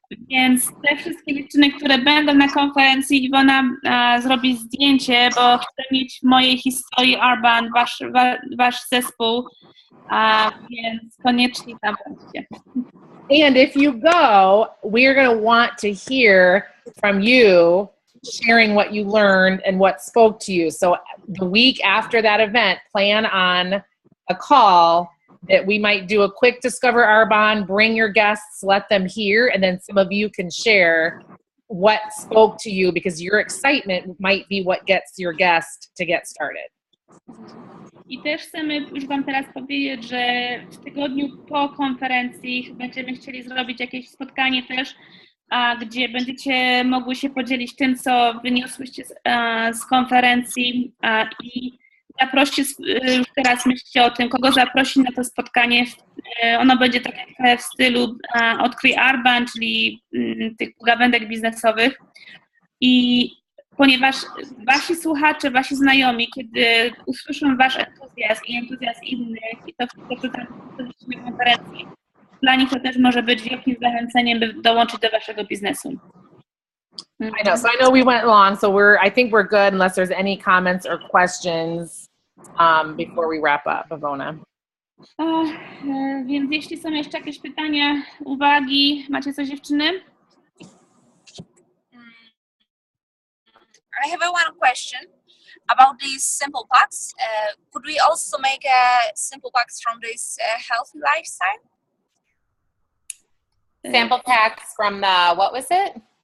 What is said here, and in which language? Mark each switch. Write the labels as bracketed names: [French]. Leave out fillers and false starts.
[Polish] Więc te wszystkie dziewczyny, które będą na konferencji, Iwona zrobi zdjęcie, bo chcę mieć w mojej historii Arbonne wasz zespół, więc koniecznie tam bądźcie. [English] And if you go, we're going to want to hear from you sharing what you learned and what spoke to you. So the week after that event, plan on a call that we might do a quick Discover Arbonne, bring your guests, let them hear, and then some of you can share what spoke to you because your excitement might be what gets your guest to get started. [Polish] I też chcemy już Wam teraz powiedzieć, że w tygodniu po konferencji będziemy chcieli zrobić jakieś spotkanie też, gdzie będziecie mogły się podzielić tym, co wyniosłyście z konferencji i zaproście, już teraz myślcie o tym, kogo zaprosić na to spotkanie. Ono będzie takie w stylu Odkryj Arbonne, czyli tych pogawędek biznesowych. I ponieważ wasi słuchacze, wasi znajomi, kiedy usłyszą wasz entuzjazm i entuzjazm innych i to co tam na konferencji, dla nich to też może być wielkim zachęceniem, by dołączyć do waszego biznesu. [English] I know. So I know we went long, so I think we're good unless there's any comments or questions before we wrap up, Ivona. [Polish] Więc jeśli są jeszcze jakieś pytania, uwagi, macie coś, dziewczyny? [English] I have one question about these simple packs. Could we also make simple packs from this healthy lifestyle? Sample packs from the, what was it?